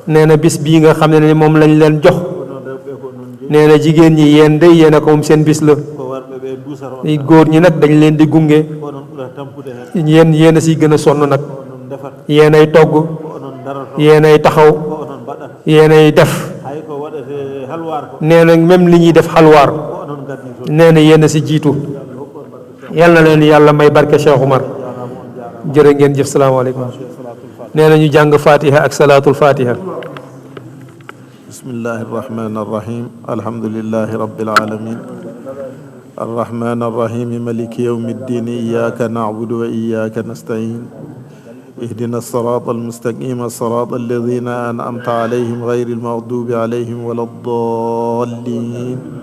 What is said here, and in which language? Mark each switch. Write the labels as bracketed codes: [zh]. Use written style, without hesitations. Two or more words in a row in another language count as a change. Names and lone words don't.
[wo] nee na bis bii nga xam ne moom lañ leen jox [ff] onon rewɓe ko noon jeyi [wo] nee na jigéen ñi yéen de yéen a ko moom seen bis la [ff] ko warɓe ɓe dusata on [wo] góor ñi nag dañ leen di gunge [ff] onon ɓuura tampude hen [wo] yéen a siy gën a sonn nag [ff] onon defat [wo] yéen ay togg [ff] ko onon daroto [wo] yéen ay taxaw [ff] ko onon mbaɗata [wo] yéen ay def [ff] hay ko waɗete halwar ko [wo] nee na même li ñuy def xalwaar [ff] ko onon gaddi toon [wo] nee na yéen a si jiitu yal na leen yàlla may barke Cheikh Oumar jërë ngeen jëf salaamaaleykum nee na ñu jàng fatiha ak [ar] صلاة الفاتحة بسم الله الرحمن الرحيم الحمد لله رب العالمين الرحمن الرحيم مالك يوم الدين إياك نعبد وإياك نستعين اهدنا الصراط المستقيم صراط الذين أنعمت عليهم غير المغضوب عليهم ولا الضالين